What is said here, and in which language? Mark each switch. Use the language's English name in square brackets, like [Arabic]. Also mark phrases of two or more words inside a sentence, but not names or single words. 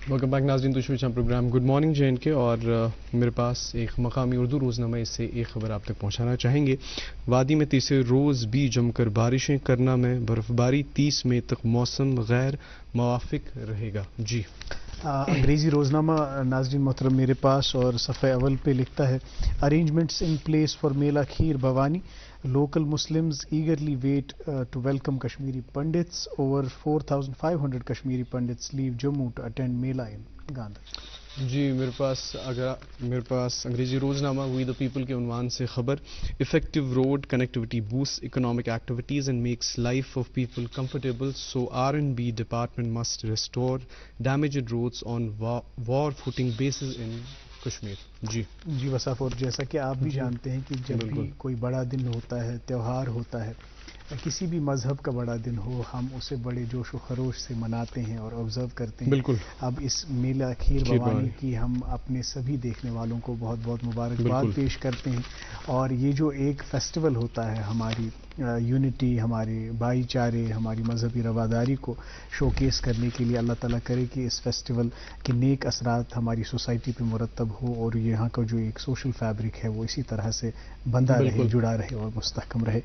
[English] welcome back [Urdu] ناظرین، تو شوچا پروگرام گڈ مارننگ جے اینڈ کے، اور میرے پاس ایک مقامی اردو روزنامہ اس سے ایک خبر آپ تک پہنچانا چاہیں گے. وادی میں تیسرے روز بھی جم کر بارشیں، کرنا میں برف باری، 30 مئی تک موسم غیر موافق رہے گا. جی انگریزی روزنامہ ناظرین محترم میرے پاس، اور صفحہ اول پہ لکھتا ہے [English] arrangements in place for [Urdu] میلا کھیر بھوانی، [English] local Muslims eagerly wait to welcome Kashmiri Pandits. Over 4,500 Kashmiri Pandits leave Jammu to attend Mela in Gandhar. [Urdu] جی میرے پاس انگریزی روزنامہ وی دا پیپل کے عنوان سے خبر. [English] effective road connectivity boost economic activities and makes life of people comfortable, so R&B department must restore damaged roads on war footing basis in Kashmir. [Urdu] جی وصاف، اور جیسا کہ آپ بھی جانتے ہیں کہ جب بھی کوئی بڑا دن ہوتا ہے، تہوار ہوتا ہے، کسی بھی مذہب کا بڑا دن ہو، ہم اسے بڑے جوش و خروش سے مناتے ہیں اور آبزرو کرتے ہیں. بالکل. اب اس میلہ کھیر بھوانی کی ہم اپنے سبھی دیکھنے والوں کو بہت بہت مبارکباد پیش کرتے ہیں. اور یہ جو ایک فیسٹیول ہوتا ہے ہماری یونٹی، ہمارے بھائی چارے، ہماری مذہبی رواداری کو شوکیس کرنے کے لیے، اللہ تعالیٰ کرے کہ اس فیسٹیول کے نیک اثرات ہماری سوسائٹی پہ مرتب ہو، اور یہاں کا جو ایک [English] social fabric [Urdu] ہے وہ اسی طرح سے بندہ رہے، جڑا رہے اور مستحکم رہے.